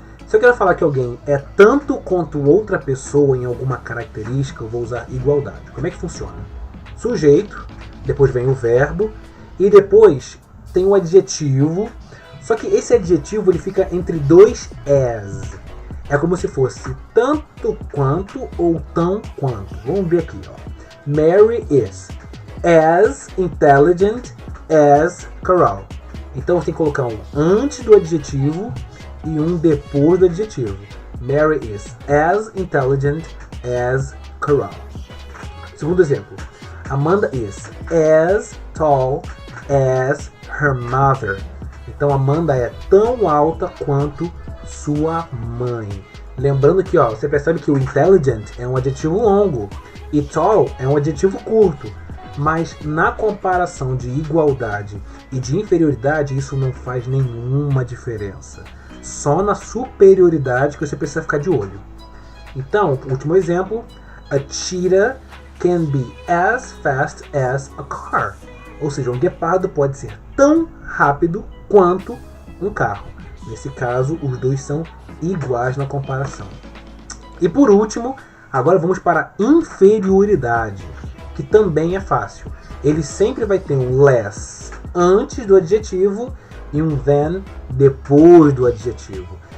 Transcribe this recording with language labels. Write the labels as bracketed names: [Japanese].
[Portuguese] Se eu quero falar que alguém é tanto quanto outra pessoa em alguma característica, eu vou usar igualdade. Como é que funciona? Sujeito, depois vem o verbo e depois tem o adjetivo. Só que esse adjetivo ele fica entre dois as. É como se fosse tanto quanto ou tão quanto. Vamos ver aqui. [English] Mary is as intelligent as Carol. [Portuguese] Então você tem que colocar um antes do adjetivo e um depois do adjetivo. [English] Mary is as intelligent as Carol. [Portuguese] Segundo exemplo. [English] Amanda is as tall as her mother. [Portuguese] Então Amanda é tão alta quanto sua mãe. Lembrando que você percebe que o intelligent é um adjetivo longo e tall é um adjetivo curto. Mas na comparação de igualdade e de inferioridade, isso não faz nenhuma diferença. Só na superioridade que você precisa ficar de olho. Então, último exemplo. [English] A cheetah can be as fast as a car. [Portuguese] Ou seja, um guepardo pode ser tão rápido quanto um carro. Nesse caso, os dois são iguais na comparação. E por último, agora vamos para a inferioridade, que também é fácil. Ele sempre vai ter um less antes do adjetivo e um than depois do adjetivo.